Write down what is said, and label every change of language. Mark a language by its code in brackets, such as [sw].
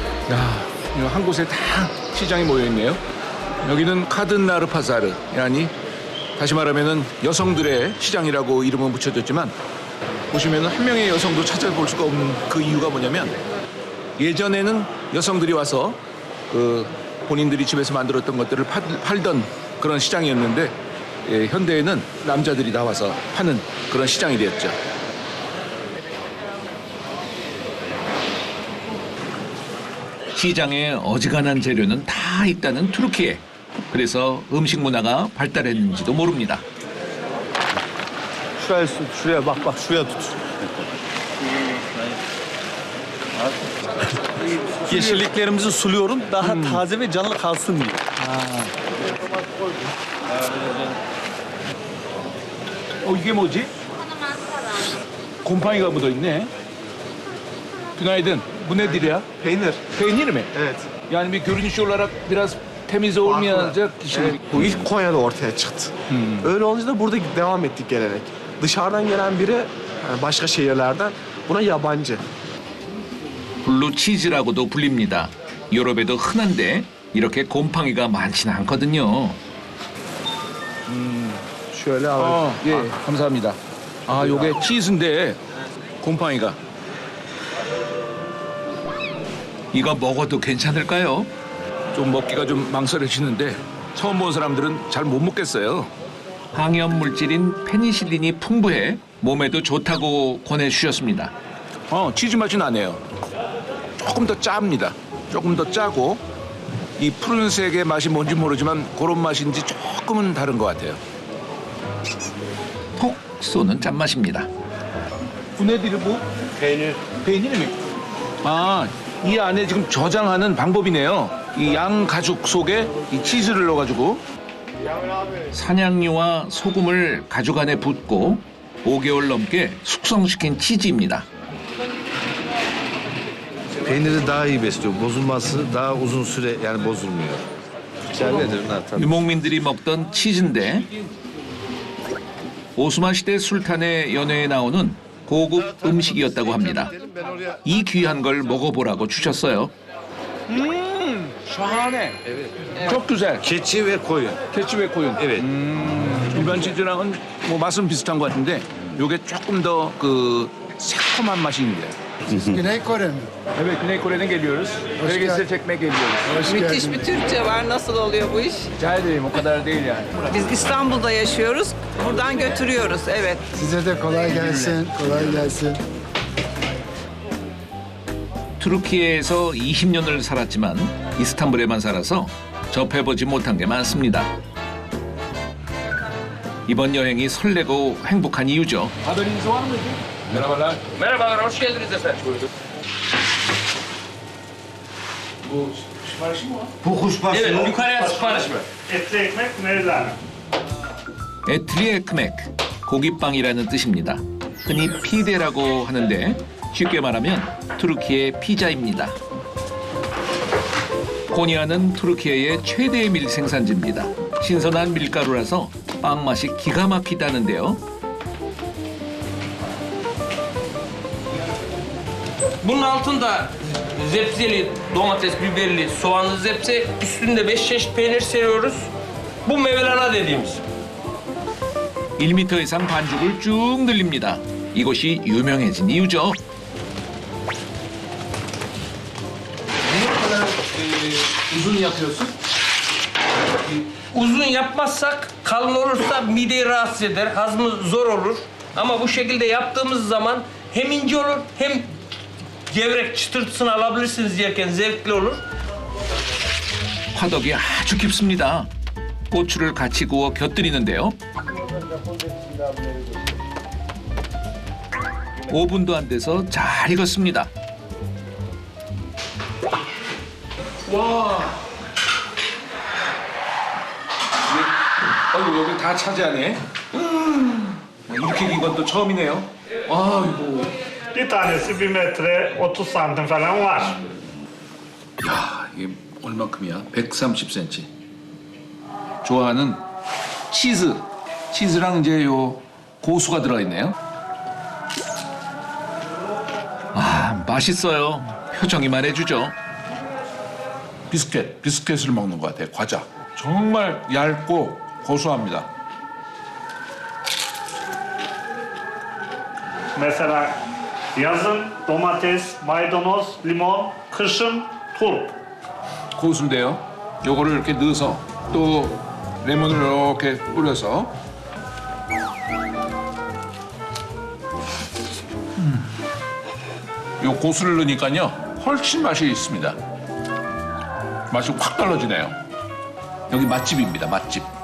[ko] 야, 한 곳에 다 시장이 모여 있네요. 여기는 카든나르파사르, 아니 다시 말하면은 여성들의 시장이라고 이름은 붙여졌지만 보시면은 한 명의 여성도 찾아볼 수가 없는 그 이유가 뭐냐면 예전에는 여성들이 와서 그 본인들이 집에서 만들었던 것들을 팔던 그런 시장이었는데 현대에는 남자들이 나와서 파는 그런 시장이 되었죠. 시장에 어지간한 재료는 다 있다는 투르키에. 그래서 음식 문화가 발달했는지도 모릅니다. [tr] Şuraya bak bak şuraya tut. Yeşilliklerimizi suluyorum daha taze ve canlı kalsın diye. [ko] 이게 뭐지? 곰팡이가 묻어 있네. [tr] günaydın. Bu nedir ya? Peynir. Peynir mi? Evet. Yani bir görünüş olarak biraz temiz olmayacak şey. Bu ilk Konya'da ortaya çıktı. Öyle olunca da burada devam ettik gelenek. Dışarıdan gelen biri yani başka şehirlerden buna yabancı. [ko] 블루치즈라고도 불립니다. 유럽에도 흔한데 이렇게 곰팡이가 많지는 않거든요. [tr] Şöyle 아, alalım. [ko] 예, 감사합니다. 아, 요게 치즈인데 곰팡이가. 이거 먹어도 괜찮을까요? 좀 먹기가 좀 망설여지는데 처음 본 사람들은 잘 못 먹겠어요. 항염 물질인 페니실린이 풍부해 몸에도 좋다고 권해주셨습니다. 치즈 맛이 나네요. 조금 더 짭니다. 조금 더 짜고 이 푸른색의 맛이 뭔지 모르지만 그런 맛인지 조금은 다른 것 같아요. 톡 쏘는 짠맛입니다. [tr] Bu nedir bu? Peynir. Peynir mi? [ko] 아, 이 안에 지금 저장하는 방법이네요. 이 양 가죽 속에 이 치즈를 넣어가지고. 사냥류와 소금을 가죽 안에 붓고 5개월 넘게 숙성시킨 치즈입니다. [tr] Peyniri daha iyi besliyor. Bozulması daha uzun süre yani bozulmuyor. Güzeldir bunlar tabii. [ko] 유목민들이 먹던 치즈인데 오스만 시대 술탄의 연회에 나오는 고급 음식이었다고 합니다. 이 귀한 걸 먹어보라고 주셨어요. [tr] şahane. Çok güzel. Keçi ve koyun. keçi ve koyun. Evet. [ko] 일반 치즈랑은 뭐 맛은 비슷한 것 같은데 요게 조금 더 그 새콤한 맛이 있는데. [tr] Güney Kore mi? Evet, Güney Kore'den geliyoruz. Belgesel çekmeye geliyoruz. Müthiş bir Türkçe var. Nasıl oluyor bu iş? Rica ederim, o kadar değil yani. Biz İstanbul'da yaşıyoruz. Buradan götürüyoruz. Evet. Size de kolay gelsin. Kolay gelsin. [ko] 투르키예에서 20년을 살았지만 이스탄불에만 살아서 접해보지 못한 게 많습니다. 이번 여행이 설레고 행복한 이유죠. [tr] Haberiniz var mıydı? Merhabalar. Merhabalar, hoş geldiniz efendim. Bu siparişi mi var? Bu kuşbaşı Evet, yukarıya sipariş ver. Etli ekmek meydan. [ko] 에트리 에크맥, 고기빵이라는 뜻입니다. 흔히 피데라고 하는데 쉽게 말하면 투르키의 피자입니다. 코니아는 투르키의 최대의 밀 생산지입니다. 신선한 밀가루라서 빵 맛이 기가 막히다는데요. [tr] Bunun altında zepseli, domates, biberli, soğanlı zepse, üstünde 5 çeşit peynir seriyoruz. Bu mevelana dediğimiz. [ko] 1m 이상 반죽을 쭉 늘립니다. 이곳이 유명해진 이유죠. [tr] Uzun yapıyorsun. Uzun yapmazsak kalın olursa mideyi rahatsız eder, hazmı zor olur. Ama bu şekilde yaptığımız zaman hem ince olur hem gevrek çıtırtısını alabilirsiniz yerken zevkli olur. [ko] 화덕이 아주 깊습니다. 고추를 같이 구워 곁들이는데요. 5분도 안 돼서 잘 익었습니다. 와. 아이고, 여기 다 차지하네. 이렇게 긴 건 또 처음이네요. 아이고. [tr] Bir tanesi 1 metre 30 santim falan var. [ko] 야, 이게 얼마큼이야? 130cm. 좋아하는 치즈. 치즈랑 이제 요 고수가 들어있네요. 아, 맛있어요. 표정이 말해주죠. 비스켓을 먹는 것 같아요. 과자. 정말 얇고 고소합니다. [tr] Mesela yazın domates, maydanoz, limon, kışın turp. [ko] 고수인데요. 요거를 이렇게 넣어서 또 레몬을 이렇게 뿌려서 요 고수를 넣으니까요 훨씬 맛이 있습니다. 맛이 확 달라지네요. 여기 맛집입니다. 맛집.